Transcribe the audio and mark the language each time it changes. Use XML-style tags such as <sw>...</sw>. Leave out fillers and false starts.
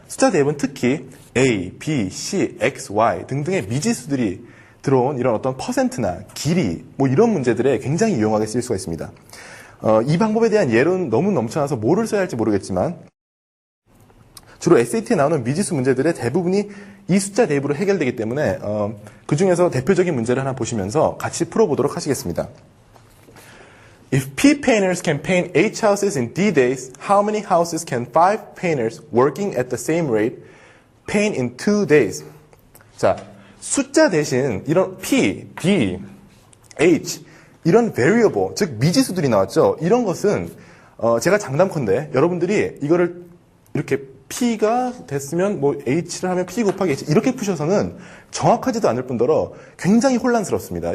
<ko>숫자 대입은 특히 A, B, C, X, Y 등등의 미지수들이 들어온 이런 어떤 퍼센트나 길이 뭐 이런 문제들에 굉장히 유용하게 쓰일 수가 있습니다. 이 방법에 대한 예로는 너무 넘쳐나서 뭐를 써야 할지 모르겠지만 주로 SAT에 나오는 미지수 문제들의 대부분이 이 숫자 대입으로 해결되기 때문에 그 중에서 대표적인 문제를 하나 보시면서 같이 풀어보도록 하시겠습니다.</ko> <en>If P painters can paint 8 houses in D days, how many houses can 5 painters working at the same rate paint in 2 days?</en> <ko>자, 숫자 대신 이런 P, D, H 이런 variable, 즉 미지수들이 나왔죠. 이런 것은 제가 장담컨대 여러분들이 이거를 이렇게 P가 됐으면 뭐 H를 하면 P 곱하기 H 이렇게 푸셔서는 정확하지도 않을 뿐더러 굉장히 혼란스럽습니다.</ko>